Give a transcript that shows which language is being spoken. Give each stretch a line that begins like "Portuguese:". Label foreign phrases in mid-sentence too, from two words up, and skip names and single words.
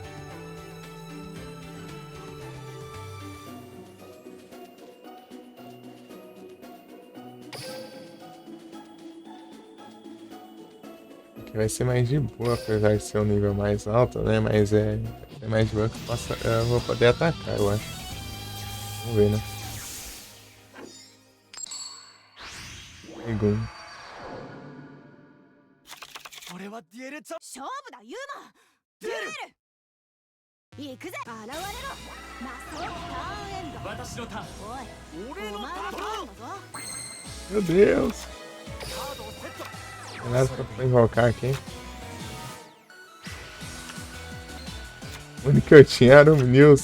Portuguese: Vai ser mais de boa, apesar de ser um nível mais alto, né? Mas é mais de boa que eu vou poder atacar, eu acho. Vamos ver, né? Pegou.
Japanese: 勝負だユーマデュエル行くぜ現れろマスオターンエンド私のターンおい俺のお前のターンだぞ
Portuguese: Meu Deus! Tem nada pra invocar aqui. O único que eu tinha era o News.